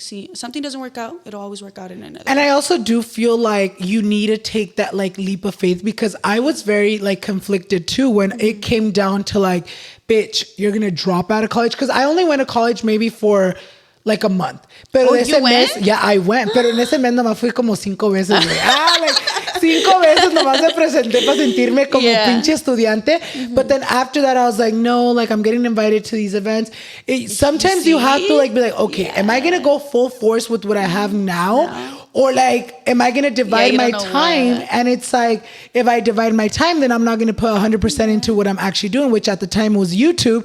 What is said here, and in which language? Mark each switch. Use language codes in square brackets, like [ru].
[en] See, if something doesn't work out, it'll always work out in another. And I also do feel like you need to take that, like, leap of faith, because I was very, like, conflicted, too, when it came down to, like, bitch, you're gonna drop out of college, because I only went to college maybe for like a month. [es] Pero ese mes, [en] yeah, I went. [es] Pero en ese mes nomás fui como 5 veces. Like 5 veces nomás me presenté para sentirme como pinche estudiante. [en] Mm-hmm. But then after that, I was like, no, like I'm getting invited to these events. Sometimes you have to like be like, okay, am I gonna go full force with what I have now? No. Or like, am I going to divide my time? What. And it's like, if I divide my time, then I'm not going to put 100% into what I'm actually doing, which at the time was YouTube.